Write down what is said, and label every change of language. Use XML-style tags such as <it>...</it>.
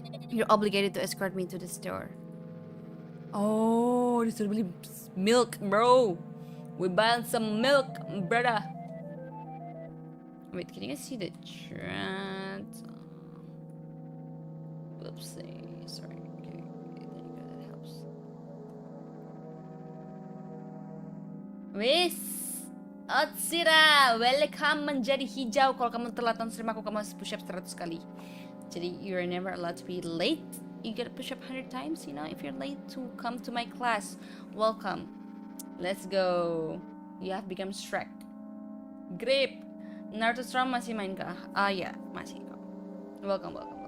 <en>You're obligated to escort me to the store. Oh, this is really milk, bro. We buying some milk, brother. Wait, can you guys see the chat? Oopsie, sorry. Okay, there you go, that helps.</en> <id>Wis, Otsira, welcome menjadi hijau. Kalau kamu telat stream aku, kamu harus push up 100 kali. Jadi</id> <en>you're never allowed to be late. You gotta push up 100 times, you know, if you're late to come to my class. Welcome. Let's go. You have become Shrek. Grip.</en> <id>Naruto Storm masih main kah? Ya, masih kok. Welcome.</id>